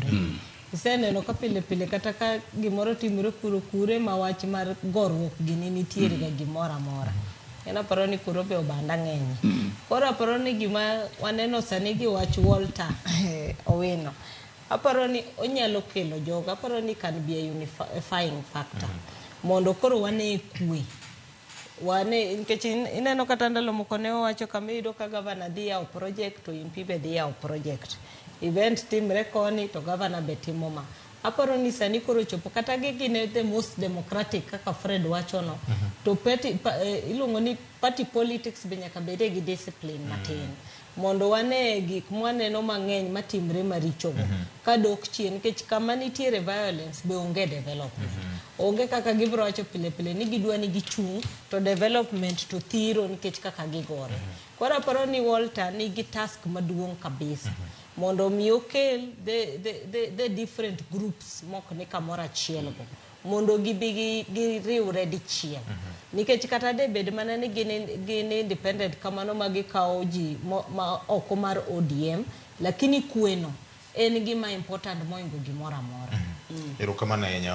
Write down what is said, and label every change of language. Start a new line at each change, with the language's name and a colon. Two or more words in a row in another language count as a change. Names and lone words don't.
Luo (Kenya and Tanzania): Iseneno ka pile kata ka gimoro timore kure ma wach mar gorruok gini nitiere ga gimoro amora. En aparo ni kuro be obanda ng'eny. Koro aparo ni gima waneno sani gi wach Walter Owino. Aparo ni onyalo kelo joga, aparo ni
English: can be a unifying factor.
Luo (Kenya and Tanzania): Mondo koro wane kwe. Wane nikech ineno kata ndalo moko ne owacho kama iyudo ka gavana dhi yawo project to impi be dhi yawo project. Event timre koni to gavana be timo ma. Aparo ni sani koro chopo kata gine
English: the most democratic
Luo (Kenya and Tanzania): kaka Fred wachono. To iluongo ni party politics be nyaka bede gi discipline matin. Mondo wane gik mwaneno mang'eny matimre marichogo kadok chien nikech kama nitiere violence be onge development. Onge kaka gibro wacho pile ni gidwa ni gichung' to development to thiro nikech kaka gigore. Koro aparo ni Walter nigi task maduong' kabisa mondo mi okel
English: the different groups
Luo (Kenya and Tanzania): mok ni kamoro achiel go mondo gibi giriwre dichiel. Nikech kata de bed mana ni gin independent kamano magikawo ji ma oko mar ODM lakini kweno en gima important moingo gimoro amora. Erokamano ahinya.